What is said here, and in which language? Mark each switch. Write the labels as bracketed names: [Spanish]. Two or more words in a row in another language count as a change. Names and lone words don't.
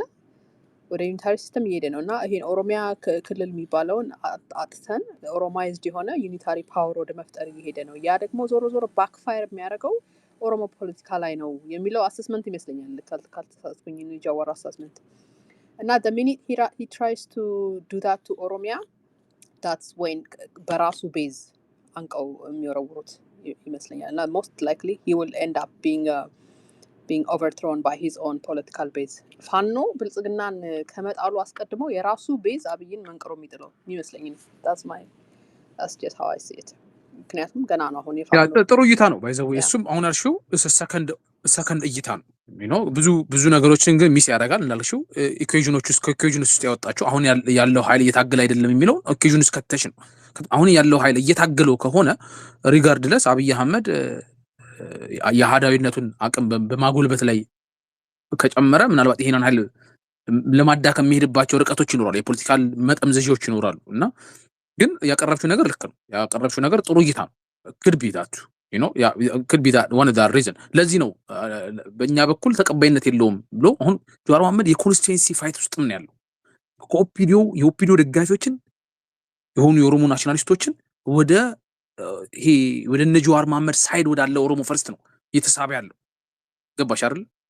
[Amharic] ወደ [English] unitary system [Amharic] እየሄደ ነው እና ይሄን ኦሮሚያ ክልል የሚባለውን አጥተን ኦሮማይዝድ የሆነ [English] unitary power [Amharic] ወደ መፍጠር እየሄደ ነው። ያ ደግሞ ዞሮ ባክፋየር የሚያደርገው ኦሮሞ ፖለቲካ ላይ ነው የሚለው አሰስመንት ይመስለኛል ካልተሳሳትኩኝ፣ ጃዋር አሰስመንት እና [English] the minute he tries to do that to ኦሮሚያ that's when [Amharic] በራሱ ቤዝ አንቀው የሚወረውሩት ይመስለኛል እና [English] most likely he will end up being overthrown by his own political base። [Amharic] ፋኖ ብልጽግናን ከመጣሉ አስቀድሞ የራሱ ቤዝ አብይን መንቅሮ የሚጥለው ይመስለኝ። [English] that's just how I see it። [Amharic] ምክንያቱም ገና ነው አሁን የፋኖ ጥሩ እይታ ነው ባይዘው እሱም አሁን አልሽው ሰከንድ እይታ ነው። ብዙ ነገሮችን ግን ሚስ ያደርጋል እንዳልሽው ኢኩዌሽኖች ውስጥ ያወጣቸው አሁን ያለው ኃይል እየታገለ አይደለም የሚለው ኢኩዌሽን ውስጥ ከተሽ ነው። አሁን ያለው ኃይል እየታገለው ከሆነ ሪጋርድለስ አብይ አህመድ የሃዳዊነቱን አቅም በማጎልበት ላይ ከጨመረ ምናልባት ይሄንን ኃይል ለማዳከም የሚሄድባቸው ርቀቶች ይኖራሉ፣ የፖለቲካል መጠምዘዦች ይኖራሉ እና ግን ያቀረብሽው ነገር ልክ ነው። ያቀረብሽው ነገር ጥሩ እይታ ነው። ክድቢታችሁ [English] could be that one of that reason። [Amharic] ለዚህ ነው በእኛ በኩል ተቀባይነት የለውም ብሎ አሁን ጀዋር መሐመድ [English] constituency fight [Amharic] ውስጥ ምን ያለው የኦፒዲዮ ደጋፊዎችን የሆኑ የኦሮሞ ናሽናሊስቶችን ወደ እነ ጀዋር መሐመድ ሳይድ ወዳለ ኦሮሞ ፈርስት ነው እየተሳበ ያለው። ገባሽ አይደል?